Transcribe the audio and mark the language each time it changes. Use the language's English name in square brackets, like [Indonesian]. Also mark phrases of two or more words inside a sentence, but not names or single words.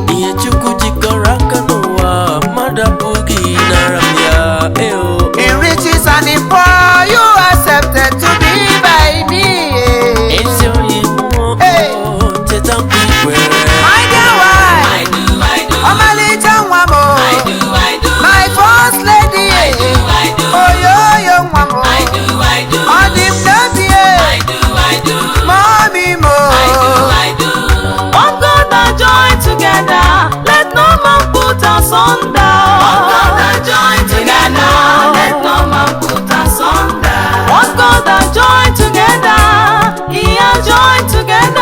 [English] In riches and in poor, you accepted to be by me. Hey. My dear wife, I do. [Igbo] Ọmalịcha nwa m, [English] I do. my first lady. [Igbo] Oyoyo nwa m, ọ dị m n'obi mami m. [English] What God and join together, let no man put asunder. What God and join together, let no man put asunder. What God and join together, He has joined together.